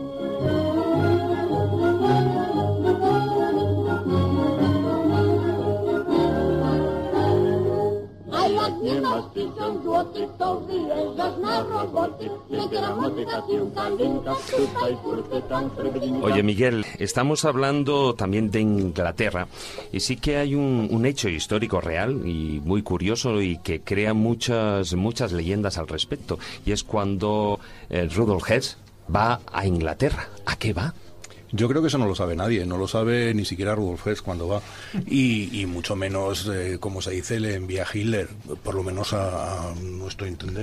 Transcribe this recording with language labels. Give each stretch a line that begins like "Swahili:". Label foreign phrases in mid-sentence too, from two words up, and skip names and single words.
Polish: A jak nie masz 1000 złotych, to wyjeżdżasz na roboty. Siekieramoti piłka linka, tutaj kurty, tam srebrninka.
Spanish: Oye, Miguel, estamos hablando también de Inglaterra y sí que hay un hecho histórico real y muy curioso y que crea muchas leyendas al respecto, y es cuando Rudolf Hess va a Inglaterra. ¿A qué va? Yo creo que eso no lo sabe nadie, no lo sabe ni siquiera Rudolf Hess cuando va, y mucho menos, como se dice, le envía Hitler, por lo menos a nuestro entender.